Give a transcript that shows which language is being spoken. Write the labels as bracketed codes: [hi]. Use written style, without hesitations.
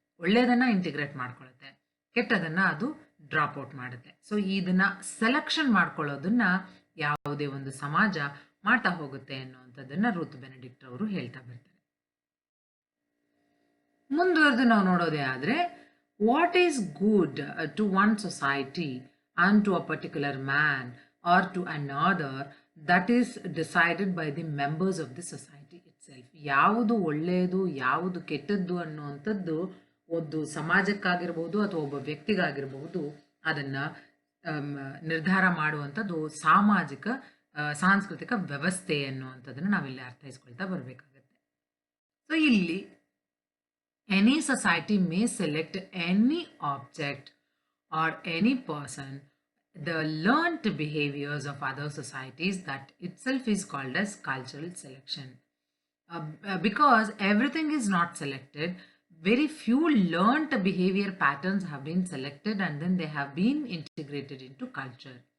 [kn] ಒಳ್ಳೆಯದನ್ನು ಇಂಟಿಗ್ರೇಟ್ ಮಾಡ್ಕೊಳ್ಳುತ್ತೆ, ಕೆಟ್ಟದನ್ನು ಅದು ಡ್ರಾಪ್ ಔಟ್ ಮಾಡುತ್ತೆ. ಸೊ ಇದನ್ನ ಸೆಲೆಕ್ಷನ್ ಮಾಡ್ಕೊಳ್ಳೋದನ್ನ ಯಾವುದೇ ಒಂದು ಸಮಾಜ ಮಾಡ್ತಾ ಹೋಗುತ್ತೆ ಅನ್ನುವಂಥದ್ದನ್ನ ರೂತ್ ಬೆನೆಡಿಕ್ಟ್ ಅವರು ಹೇಳ್ತಾ ಬರ್ತಾರೆ. ಮುಂದುವರೆದು ನಾವು ನೋಡೋದೇ ಆದರೆ [en] What is good to one society unto a particular man or to another, that is decided by the members of the society itself. [kn] ಯಾವುದು ಒಳ್ಳೆಯದು ಯಾವುದು ಕೆಟ್ಟದ್ದು ಅನ್ನುವಂಥದ್ದು ಒಂದು ಸಮಾಜಕ್ಕಾಗಿರ್ಬೋದು ಅಥವಾ ಒಬ್ಬ ವ್ಯಕ್ತಿಗಾಗಿರಬಹುದು ಅದನ್ನು ನಿರ್ಧಾರ ಮಾಡುವಂಥದ್ದು ಸಾಮಾಜಿಕ ಸಾಂಸ್ಕೃತಿಕ ವ್ಯವಸ್ಥೆ ಅನ್ನುವಂಥದ್ದನ್ನು ನಾವಿಲ್ಲಿ ಅರ್ಥೈಸ್ಕೊಳ್ತಾ ಬರಬೇಕಾಗತ್ತೆ. ಸೊ ಇಲ್ಲಿ [en] any society may select any object or any person, the learned behaviors of other societies, that itself is called as cultural selection. Because everything is not selected, very few learned behavior patterns have been selected and then they have been integrated into culture.